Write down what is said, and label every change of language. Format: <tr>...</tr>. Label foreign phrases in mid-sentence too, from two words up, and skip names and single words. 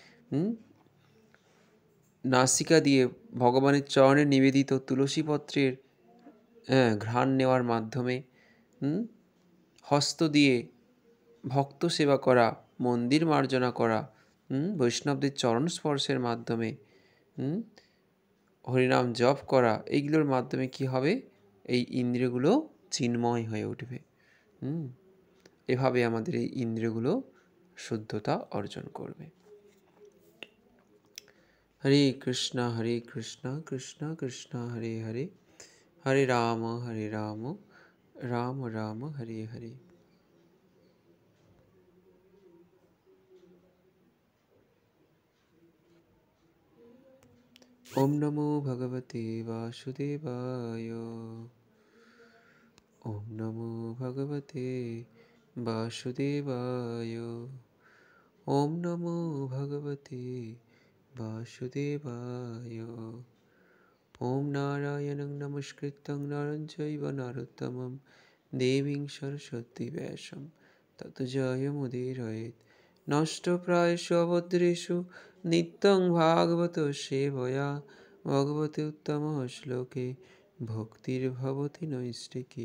<bn>নাসিকা দিয়ে ভগবানের চরণে নিবেদিত তুলসীপত্রের ঘ্রাণ নেওয়ার মাধ্যমে, হস্ত দিয়ে ভক্ত সেবা করা, মন্দির মার্জনা করা, বৈষ্ণবদের চরণ স্পর্শের মাধ্যমে, হরিনাম জপ করা, এইগুলোর মাধ্যমে কি হবে, এই ইন্দ্রিয়গুলো চিন্ময় হয়ে উঠবে। এভাবে আমাদের এই ইন্দ্রিয়গুলো শুদ্ধতা অর্জন করবে।</bn> <sa>হরে কৃষ্ণ কৃষ্ণ কৃষ্ণ হরে হরে, হরে রাম রাম রাম হরে হরে। ওম নমো ভগবতে বাসুদেবায়। ওম নমো ভগবতে বাসুদেবায়। ওম নমো ভগবতে বাসুদেবায়। ওম নারায়ণং নমস্কৃত্যং নরং চৈব নরোত্তমং দেবীং সরস্বতী ব্যাসং ততো জয়মুদীরয়েৎ। নষ্টপ্রায়েষু অভদ্রেষু নিত্যং ভাগবত সেবয়া ভগবতে উত্তম শ্লোকে ভক্তির্ভবতি নৈষ্ঠিকী।</sa>